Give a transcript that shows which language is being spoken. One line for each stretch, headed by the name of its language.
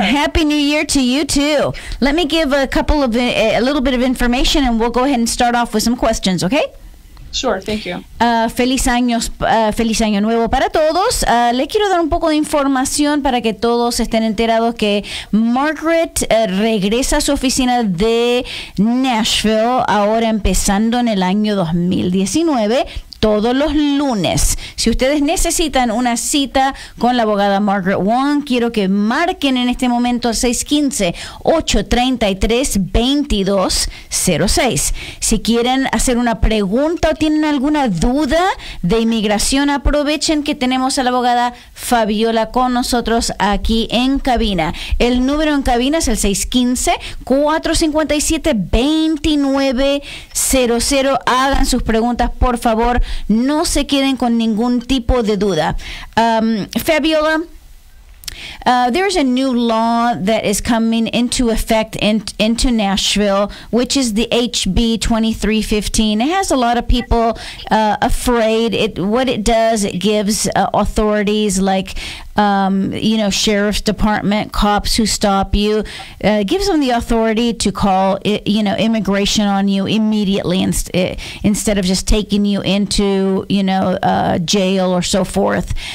English: Happy New Year to you too. Let me give a little bit of information and we'll go ahead and start off with some questions, okay? Sure, thank you.
Spanish: Feliz año nuevo para todos. Le quiero dar un poco de información para que todos estén enterados que Margaret regresa a su oficina de Nashville ahora empezando en el año 2019. Todos los lunes. Si ustedes necesitan una cita con la abogada Margaret Wong, quiero que marquen en este momento al 615-833-2206. Si quieren hacer una pregunta o tienen alguna duda de inmigración, aprovechen que tenemos a la abogada Fabiola con nosotros aquí en cabina. El número en cabina es el 615-457-2900. Hagan sus preguntas, por favor. No se queden con ningún tipo de duda.
English: Fabiola, there's a new law that is coming into effect into Nashville, which is the HB 2315. It has a lot of people afraid. What it does, it gives authorities like sheriff's department, cops who stop you, gives them the authority to call immigration on you immediately instead of just taking you into jail or so forth.